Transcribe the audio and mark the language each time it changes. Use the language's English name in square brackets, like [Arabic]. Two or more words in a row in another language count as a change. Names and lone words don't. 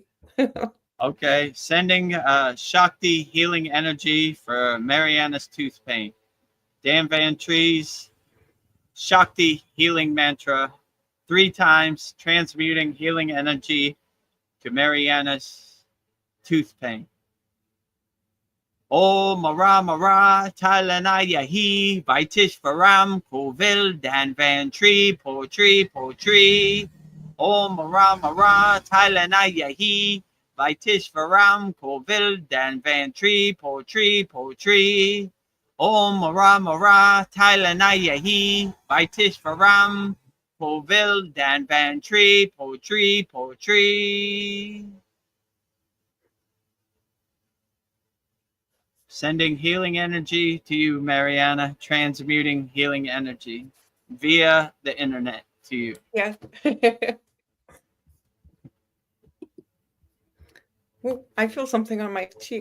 [English] Okay, sending Shakti healing energy for Mariana's tooth pain. Dan Van Tree's Shakti healing mantra 3 times, transmuting healing energy to Mariana's tooth pain. Om Mara Mara Thailanaya Hi Vaitish Varam Kovil Dan Van Tree Poetry. Om Rama Ra Thailand Ayahi Vaitish Varam Kovil Dan Van Tree Poetry Om Rama Ra Thailand Ayahi Vaitish Varam Kovil Dan Van Tree Poetry. Sending healing energy to you, Mariana, transmuting healing energy via the internet to you. Yeah. Ooh, I feel something on my cheek.